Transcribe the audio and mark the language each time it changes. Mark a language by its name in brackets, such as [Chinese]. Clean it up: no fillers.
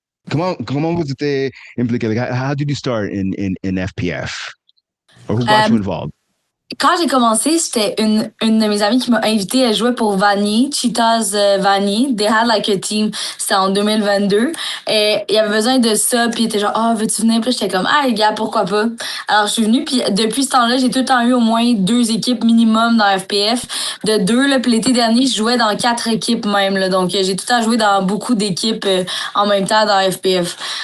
[French] Comment vous étiez impliqué? [English] Like, how did you start in FPF? Or who got you involved? [French] Quand j'ai commencé, c'était une de mes amies qui m'a invité à jouer pour Vanier, Cheetahs Vanier. [English] They had like a team, [French] c'était en 2022. Et il y avait besoin de ça, puis il était genre, veux-tu venir? Puis j'étais comme, les gars, pourquoi pas? Alors je suis venue, puis depuis ce temps-là, j'ai tout le temps eu au moins 2 équipes minimum dans FPF. De 2, là, puis l'été dernier, je jouais dans 4 équipes même. Là, donc j'ai tout le temps joué dans beaucoup d'équipes en même temps dans FPF.